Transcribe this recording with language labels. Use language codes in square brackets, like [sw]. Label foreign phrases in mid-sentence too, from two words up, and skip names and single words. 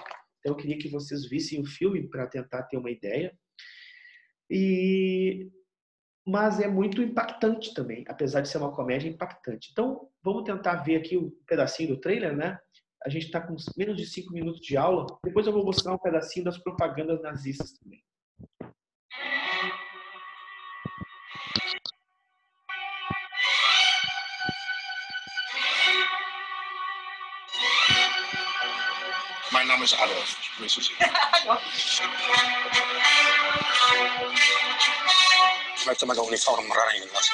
[pt] Então eu queria que vocês vissem o filme para tentar ter uma ideia. Mas é muito impactante também, apesar de ser uma comédia impactante. Então, vamos tentar ver aqui um pedacinho do trailer, né? A gente está com menos de 5 minutos de aula. Depois eu vou mostrar um pedacinho das propagandas nazistas também. [de] Mein Name ist Adolf. Ich grüße Sie. Ich möchte meine Uniform reinigen lassen.